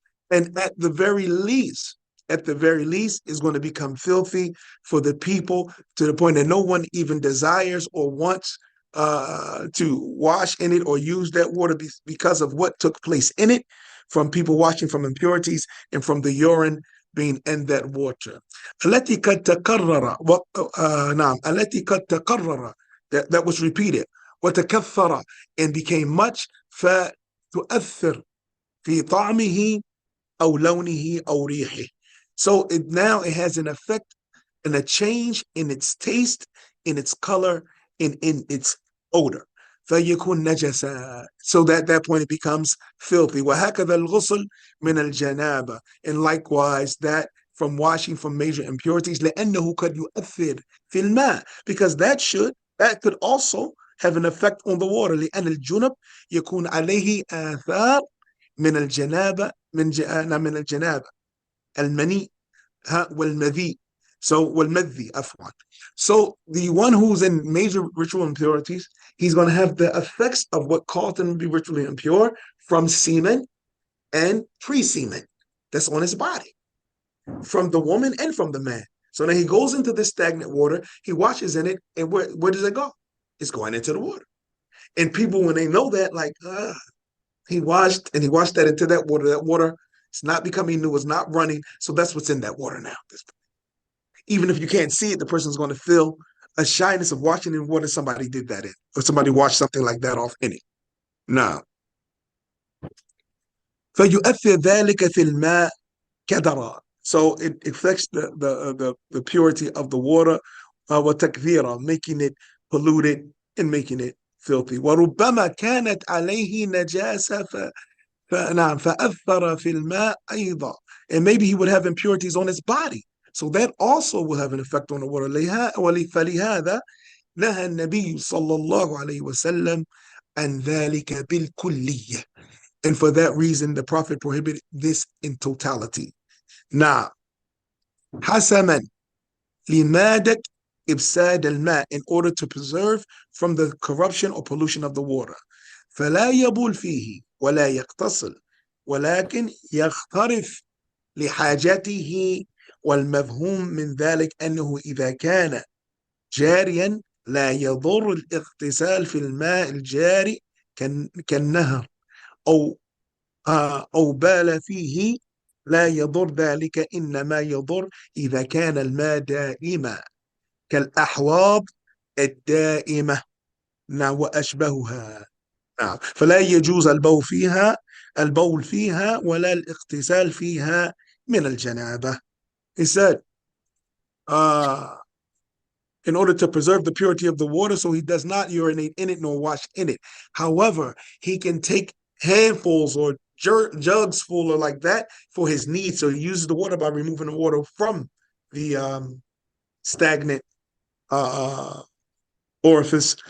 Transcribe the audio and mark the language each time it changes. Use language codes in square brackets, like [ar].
[en] And at the very least, is going to become filthy for the people to the point that no one even desires or wants to wash in it or use that water because of what took place in it, from people washing from impurities and from the urine being in that water. [ar] التي قد تكرر نعم التي قد تكرر, [en] that was repeated, [ar] وتكثر, [en] and became much, [ar] فتؤثر في طعمه أو لونه أو ريحه. [en] So now it has an effect and a change in its taste, in its color, in its odor. [ar] فيكون نجسا. [en] So that point it becomes filthy. [ar] وهكذا الغسل من الجنابة. [en] And likewise that from washing from major impurities [ar] لأنه قد يؤثر في الماء, [en] because that could also have an effect on the water. [ar] لأن الجنب يكون عليه آثار من الجنابة من الجنابة المني والمذي. So والمذي عفوا. [en] So the one who's in major ritual impurities, he's going to have the effects of what caused him to be ritually impure from semen and pre-semen that's on his body, from the woman and from the man. So now he goes into this stagnant water, he washes in it, and where does it go? It's going into the water. And people, when they know that, like, he washed that into that water, it's not becoming new, it's not running. So that's what's in that water now. Even if you can't see it, the person's going to feel a shyness of washing in water somebody did that in, or somebody washed something like that off in it. [ar] Now, فيؤثر ذلك في الماء كدرا. [en] So it affects the purity of the water, وتكثيرا, making it polluted and making it filthy. [ar] وربما كانت عليه نجاسة نعم فأثر في الماء أيضا. [en] And maybe he would have impurities on his body. So that also will have an effect on the water. [ar] فلهذا نهى النبي صلى الله عليه وسلم عن ذلك بالكلية. [en] And for that reason, the Prophet prohibited this in totality. Now, [ar] حسما لمادة إفساد الماء, [en] in order to preserve from the corruption or pollution of the water. [ar] فلا يبول فيه ولا يغتسل ولكن يخترف لحاجته. والمفهوم من ذلك أنه إذا كان جاريا لا يضر الاغتسال في الماء الجاري كالنهر أو بال فيه لا يضر ذلك، إنما يضر إذا كان الماء دائما كالأحواض الدائمة وأشبهها. فلا يجوز البول فيها ولا الاغتسال فيها من الجنابة. [en] He said, in order to preserve the purity of the water, so he does not urinate in it nor wash in it. However, he can take handfuls or jugs full or like that for his needs. So he uses the water by removing the water from the stagnant orifice.